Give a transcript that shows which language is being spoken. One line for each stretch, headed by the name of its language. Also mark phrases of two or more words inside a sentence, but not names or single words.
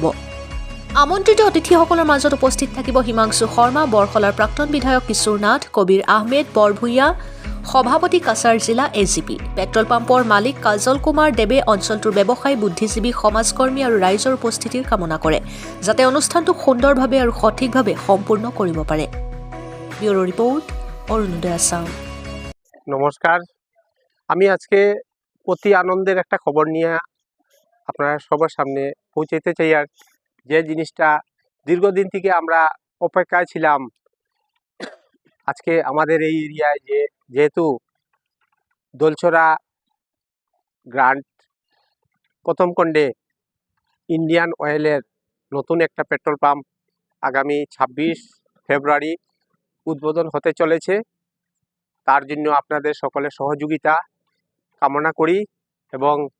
Assamese: আমন্ত্ৰিত অতিথিসকলৰ মাজত উপস্থিত থাকিব হিমাংশু শৰ্মা, বৰখলাৰ প্ৰাক্তন বিধায়ক কিশোৰ নাথ, কবিৰ আহমেদ বৰভূঞা, সভাপতি কাছাৰ জিলা এজিপি। পেট্ৰল পাম্পৰ মালিক কাজল কুমাৰ দেৱে অঞ্চলটোৰ ব্যৱসায়ী, বুদ্ধিজীৱী, সমাজকৰ্মী আৰু ৰাইজৰ উপস্থিতিৰ কামনা কৰে, যাতে অনুষ্ঠানটো সুন্দৰভাৱে আৰু সঠিকভাৱে সম্পূৰ্ণ কৰিব পাৰে। ব্যুৰো রিপোর্ট, অরুণোদয় আসাম।
Bangla: নমস্কার, আমি আজকে অতি আনন্দের একটা খবর নিয়ে আপনারা সবার সামনে পৌঁছাতে চাই। আর যে জিনিসটা দীর্ঘদিন থেকে আমরা অপেক্ষায় ছিলাম, আজকে আমাদের এই এরিয়ায় যেহেতু দোলছড়া গ্রান্ট প্রথম খণ্ডে ইন্ডিয়ান অয়েলের নতুন একটা পেট্রোল পাম্প আগামী 26 ফেব্রুয়ারি উদ্বোধন হতে চলেছে, তার জন্য আপনাদের সকলের সহযোগিতা কামনা করি এবং